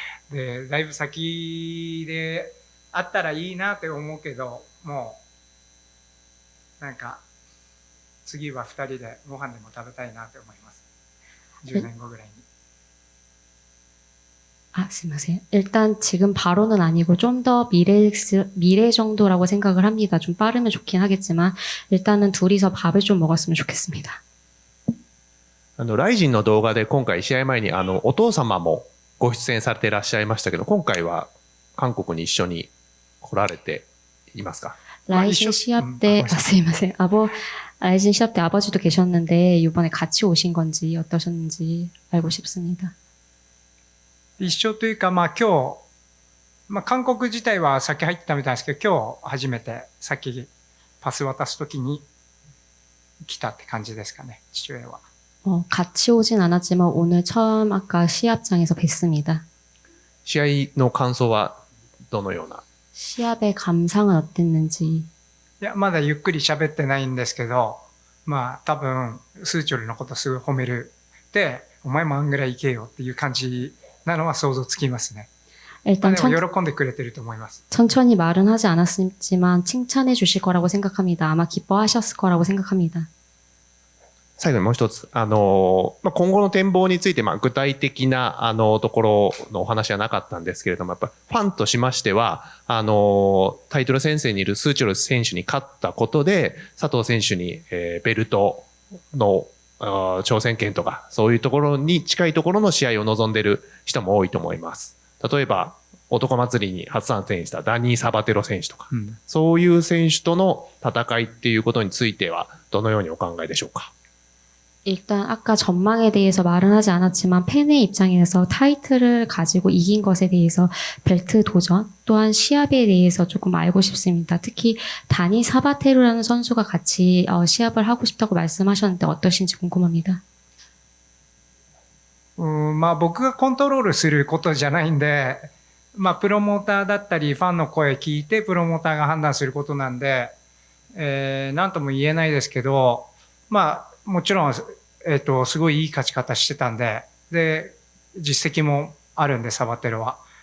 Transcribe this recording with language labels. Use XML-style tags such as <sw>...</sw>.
<ja>で、だいぶ先であったらいいなって思うけど、もう、なんか、次は二人でご飯でも食べたいなって思います。 10年後ぐらいに。すいません.</ja> <ko>일단 지금 바로는 아니고 좀 더 미래 정도라고 생각을 합니다. 좀 빠르면 좋긴 하겠지만 일단은 둘이서 밥을 좀 먹었으면 좋겠습니다.</ko> <ja>ライジンの動画で今回試合前にお父様もご出演されていらっしゃいましたけど、今回は韓国に一緒に来られていますか？</ja> <ko>라이진 시합 때,</ko> <ja>すいません.</ja> <ko>라이진 시합 때 아버지도 계셨는데 이번에 같이 오신 건지 어떠셨는지 알고 싶습니다.</ko> <ja>一緒というか、まあ今日、まあ韓国自体は先入ってたみたいですけど、今日初めて先パス渡すときに来たって感じですかね、父親は。</ja> <ko>같이 오진 않았지만 오늘 처음 아까 시합장에서 뵀습니다.</ko> <ja>試合の感想はどのような？</ja> <ko>시합의 감상은 어땠는지.</ko> <ja>いや、まだゆっくり喋ってないんですけど、まあ多分、スーチョルのことすごい褒める。で、お前もあんぐらい行けよっていう感じなのは想像つきますね。</ja> <ko>일단</ko> <ja>でも喜んでくれてると思います。</ja> <ko>천천히 말은 하지 않았지만 칭찬해 주실 거라고 생각합니다. 아마 기뻐하셨을 거라고 생각합니다.</ko> <ja>最後にもう一つ、今後の展望について、具体的な、ところのお話はなかったんですけれども、やっぱファンとしましては、タイトル戦線にいるスーチョル選手に勝ったことで、佐藤選手に、ベルトの挑戦権とか、そういうところに近いところの試合を望んでいる人も多いと思います。例えば、男祭りに初参戦したダニー・サバテロ選手とか、そういう選手との戦いっていうことについては、どのようにお考えでしょうか？</ja> <ko>일단 아까 전망에 대해서 말은 하지 않았지만 팬의 입장에서 타이틀을 가지고 이긴 것에 대해서 벨트 도전 또한 시합에 대해서 조금 알고 싶습니다. 특히 다니 사바테루라는 선수가 같이 시합을 하고 싶다고 말씀하셨는데 어떠신지 궁금합니다.</ko> <ja>まあ僕がコントロールすることじゃないんで、まあプロモーターだったりファンの声聞いてプロモーターが判断することなんで、なんとも言えないですけど、まあもちろん、すごいいい勝ち方してたんで、で、実績もあるんで、サバテロは。</ja>